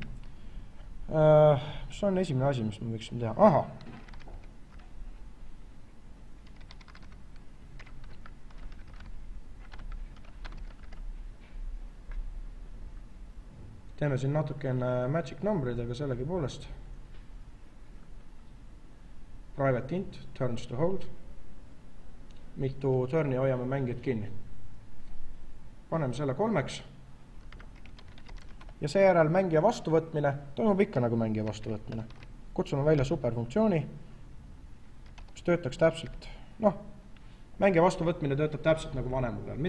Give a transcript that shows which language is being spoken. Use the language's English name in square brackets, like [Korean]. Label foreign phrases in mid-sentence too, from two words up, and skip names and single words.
[Estonian] Mis on esimene asi, mis me võiksime teha? Aha. Teeme siin natukene magic numbridega sellegi poolest. [English] Private int, turns to hold. [Estonian] Mitu turni hoiame mängijad kinni. Paneme selle 3. Ja seejärel mängija vastuvõtmine toimub ikka nagu mängija vastuvõtmine. Kutsume välja superfunktsiooni, mis töötaks täpselt, mängija vastuvõtmine töötab täpselt nagu vanemal peal.